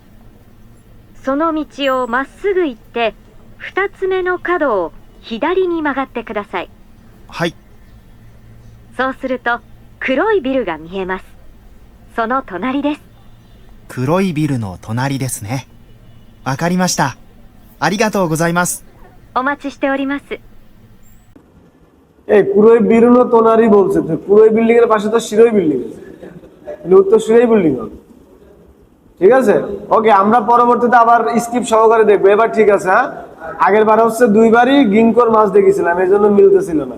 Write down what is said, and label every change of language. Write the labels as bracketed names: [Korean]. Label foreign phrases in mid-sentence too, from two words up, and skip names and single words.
[Japanese] その道をまっすぐ行って二つ目の角を左に曲がってください。はい。そうすると黒いビルが見えます。その隣です。黒いビルの隣ですね。わかりました。ありがとうございます。お待ちしております。 [Bangla] এই [Japanese] 黒いビルの隣 [Bangla] বলছে, তো কুরোই বিল্ডিং এর পাশে তো শিরোই বিল্ডিং আছে, উত্তর শিরোই বিল্ডিং হবে। ঠিক আছে, ওকে, আমরা পরবর্তীতে আবার স্কিপ সহকারে দেখবো। এবার ঠিক আছে। হ্যাঁ, আগের বার হচ্ছে দুইবারই গিঙ্কর মাছ দেখেছিলাম, এই জন্য মিলতেছিল না।